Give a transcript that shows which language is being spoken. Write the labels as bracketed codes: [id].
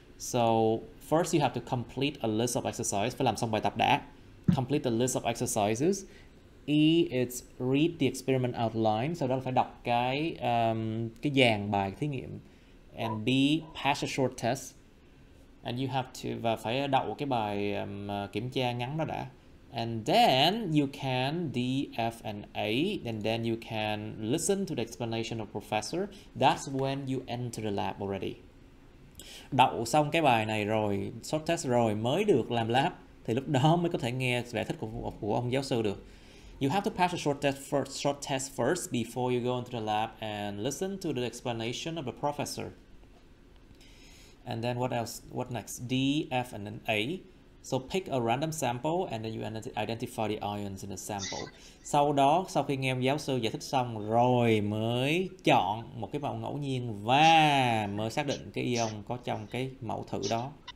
[en] So first you have to complete a list of exercises. [vi] Phải làm xong bài tập đã. [en] Complete the list of exercises. E is read the experiment outline. [vi] Sau đó là phải đọc cái dàn bài thí nghiệm. [en] And B, pass a short test. And you have to, [vi] và phải đậu cái bài kiểm tra ngắn đó đã. [en] And then you can D, F, and A, and then you can listen to the explanation of professor. That's when you enter the lab already. [vi] Đậu xong cái bài này rồi, short test rồi mới được làm lab, thì lúc đó mới có thể nghe giải thích của ông giáo sư được. [en] You have to pass a short test first before you go into the lab and listen to the explanation of the professor. And then what else? What next? D, F, and then A. So pick a random sample and then you identify the ions in the sample. [vi] Sau đó, sau khi nghe giáo sư giải thích xong rồi mới chọn một cái mẫu ngẫu nhiên và mới xác định cái ion có trong cái mẫu thử đó.